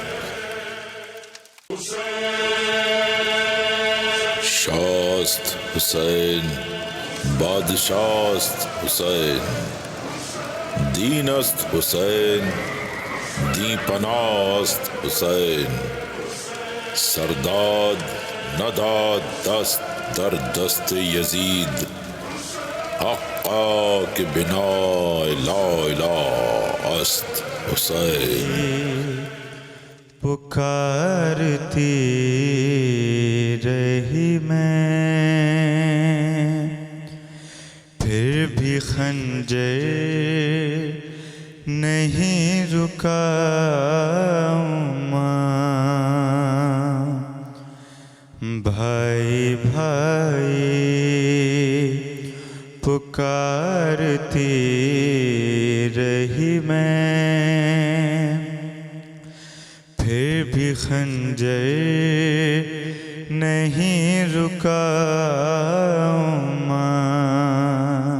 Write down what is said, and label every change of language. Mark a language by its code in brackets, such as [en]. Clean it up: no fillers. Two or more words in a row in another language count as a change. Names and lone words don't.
[fa] شاست حسین بادشاست حسین، دین است حسین دی پناست حسین، سرداد نداد دست در دست یزید، حقا که بنا لا اله است حسین۔ [ur] پکارتی رہی میں پھر بھی خنجر نہیں رکا، بھائی بھائی پکارتی رہی میں، پھر بھی خنجر نہیں رکا ماں.